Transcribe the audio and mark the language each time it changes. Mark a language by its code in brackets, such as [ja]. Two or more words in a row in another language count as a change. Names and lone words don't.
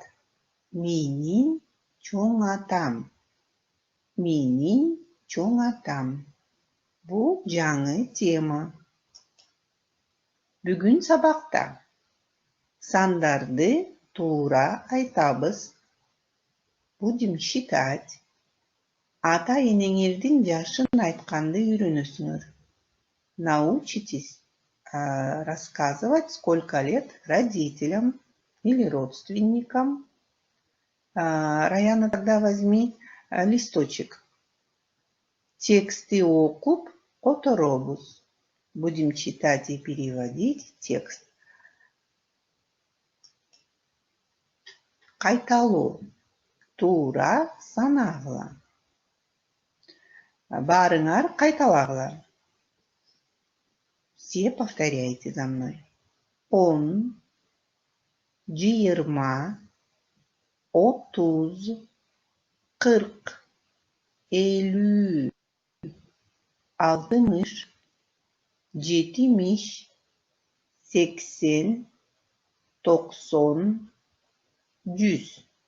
[ky] Менин чоң атам. Менин чоң атам. Бул жаңы тема. Бүгүн сабакта сандарды туура айтабыз. [ru] Будем считать. [ky] Ата-энеңердин жашын айтканды үйрөнөсүңөр. [ru] Научитесь рассказывать, сколько лет родителям или родственникам. Раяна, тогда возьми листочек. [ky] Тексты окуп которобуз. [ru] Будем читать и переводить текст. [ky] Кайталоо. Туура санагыла. Барыңар кайталагыла. [ru] Все повторяйте за мной. 10, 20, 30, 40, 50, 60, 70, 80, 90, 100.